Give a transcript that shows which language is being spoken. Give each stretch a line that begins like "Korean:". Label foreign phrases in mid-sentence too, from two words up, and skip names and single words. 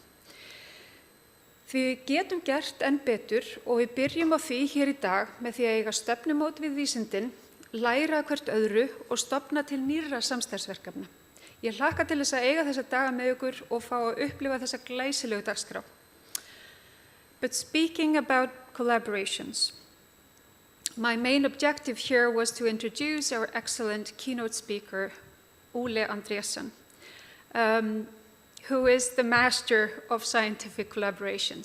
Icelandic: Því við getum gert enn betur og við byrjum á því hér í dag með því að eiga stefnumót við vísindin, læra hvert öðru og stofna til nýrra samstarfsverkefna. Ég hlakka til þess að eiga þessa daga með ykkur og fá að upplifa þessa glæsilegu dagskrá.
English: But speaking about collaborations, my main objective here was to introduce our excellent keynote speaker, Ole Andresen, who is the master of scientific collaboration.